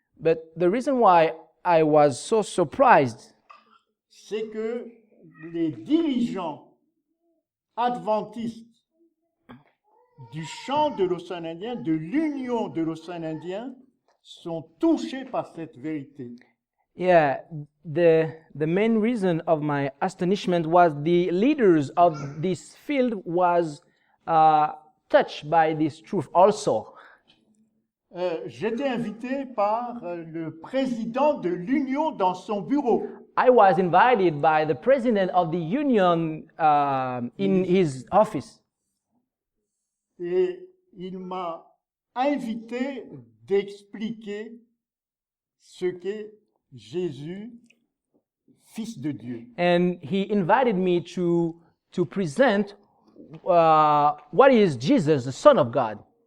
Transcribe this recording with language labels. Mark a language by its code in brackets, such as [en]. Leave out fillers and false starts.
[en] But the reason why I was so surprised [fr] c'est que les dirigeants adventistes du champ de l'océan Indien, de l'Union de l'océan Indien, sont touchés par cette vérité. [en] Yeah, the main reason of my astonishment was the leaders of this field was touched by this truth also. [fr] J'étais invité par le président de l'Union dans son bureau. [en] I was invited by the president of the union in his office. [fr] Et il m'a invité d'expliquer ce qu'est Jésus, Fils de Dieu. [en] And he invited me to present what is Jesus, the Son of God.